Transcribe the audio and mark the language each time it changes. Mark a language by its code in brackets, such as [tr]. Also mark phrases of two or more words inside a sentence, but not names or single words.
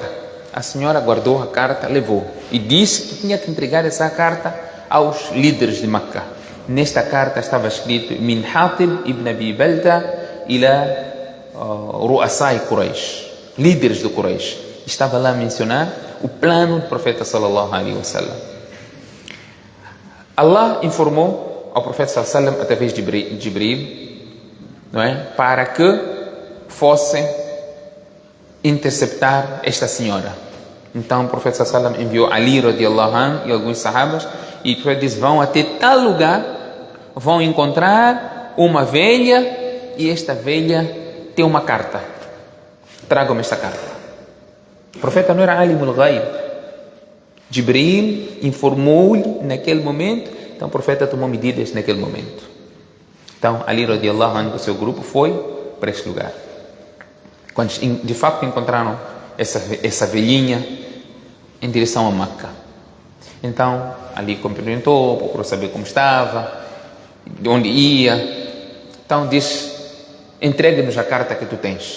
[pt] A senhora guardou a carta, levou e disse que tinha que entregar essa carta aos líderes de Meca. Nesta carta estava escrito: [ar] من حاطب بن أبي بلتعة إلى رؤساء قريش, [pt] líderes de Quraysh. Estava lá a mencionar o plano do profeta [ar] صلى الله عليه وسلم. [pt] Allah informou ao profeta [ar] صلى الله عليه وسلم [pt] através de Jibril, não é? Para que fossem interceptar esta senhora. Então o profeta [ar] صلى الله عليه وسلم [pt] enviou Ali [ar] رضي الله عنه [pt] e alguns sahabas, e o profeta disse: vão até tal lugar, vão encontrar uma velha, e esta velha tem uma carta, tragam-me esta carta. O profeta não era [ar] عالم الغيب. [pt] Jibril informou-lhe naquele momento, então o profeta tomou medidas naquele momento. Então Ali [ar] رضي الله عنه [pt] com o seu grupo foi para este lugar. Quando de facto encontraram essa velhinha em direção a Meca. Então Ali cumprimentou, procurou saber como estava, de onde ia. Então disse: entregue-nos a carta que tu tens.